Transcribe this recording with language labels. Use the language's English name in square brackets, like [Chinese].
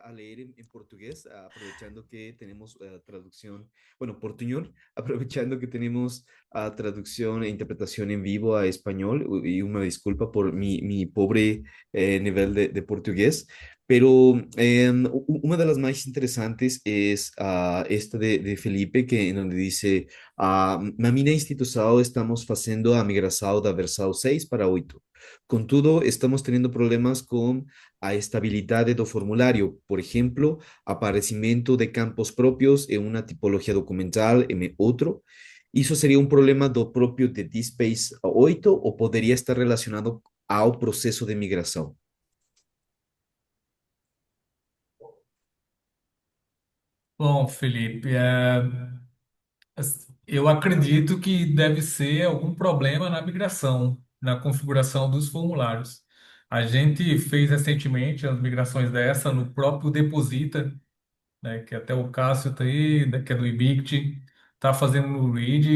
[Spanish] a leer en portugués, aprovechando que tenemos traducción, bueno, portuñol, aprovechando que tenemos traducción e interpretación en vivo a español, y una disculpa por mi pobre nivel de portugués. Pero una de las más interesantes es esta de Felipe, que en donde dice, [Portuguese] na minha instituição estamos fazendo a migração da versão 6 para 8. Contudo, [Spanish] estamos teniendo problemas con a estabilidad [Portuguese] do formulário. [Spanish] Por ejemplo, aparecimiento de campos propios en una tipología documental en otro. ¿Eso sería un problema do propio de DSpace 8 o podría estar relacionado ao proceso de migração? [Portuguese] Bom, Felipe, eu acredito que deve ser algum problema na migração, na configuração dos formulários. A gente fez recentemente as migrações dessa no próprio Deposita, né, que até o Cássio tá aí, que é do Ibict, tá fazendo no Read.